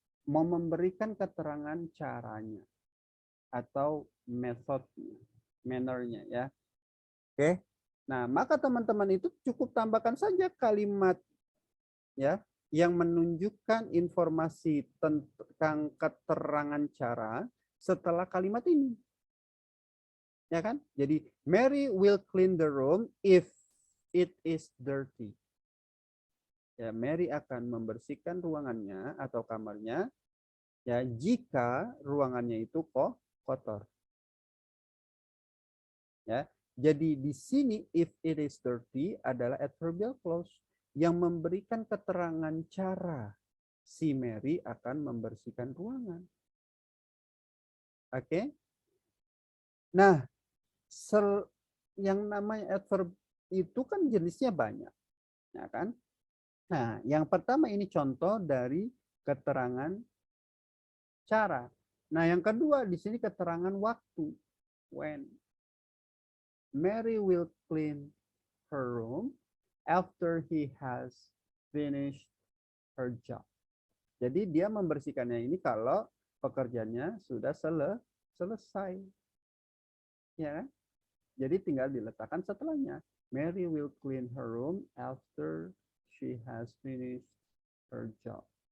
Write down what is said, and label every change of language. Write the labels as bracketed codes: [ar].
[id] Mau memberikan keterangan caranya atau metodenya, mannernya ya. Oke. Nah, maka teman-teman itu cukup tambahkan saja kalimat ya yang menunjukkan informasi tentang keterangan cara setelah kalimat ini. Ya kan? [en] Jadi Mary will clean the room if it is dirty. [id] Ya, Mary akan membersihkan ruangannya atau kamarnya ya jika ruangannya itu kotor. Ya. Jadi di sini if it is dirty adalah adverbial clause yang memberikan keterangan cara si Mary akan membersihkan ruangan. Oke. Nah, yang namanya adverb itu kan jenisnya banyak, ya kan? Nah, yang pertama ini contoh dari keterangan cara. Nah, yang kedua di sini keterangan waktu. [en] When Mary will clean her room after he has finished her job. [id] Jadi dia membersihkannya ini kalau pekerjaannya sudah selesai. Ya kan? Jadi tinggal diletakkan setelahnya. [en] Mary will clean her room after she has finished her job.